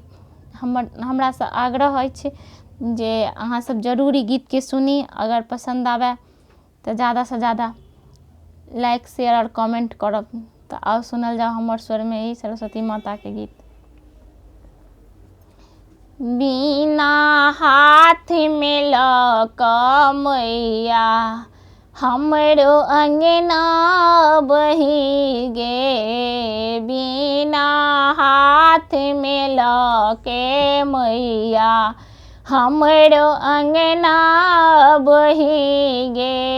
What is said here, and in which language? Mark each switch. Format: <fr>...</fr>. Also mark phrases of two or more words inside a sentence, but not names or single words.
<mai>हमरा से आग्रह अछि जे अहाँ सब जरूर ई गीत के सुनी। अगर पसंद आवे तो ज़्यादा से ज़्यादा</mai> <en>like share</en> <mai>और कमेंट करब। तो आओ सुनल जाओ हमर स्वर में ई सरस्वती माता के गीत। बिना हाथ में लक मैया हमरो अंगना बही गे। बिना हाथ में लके मैया हमरो अंगना बही गे।</mai>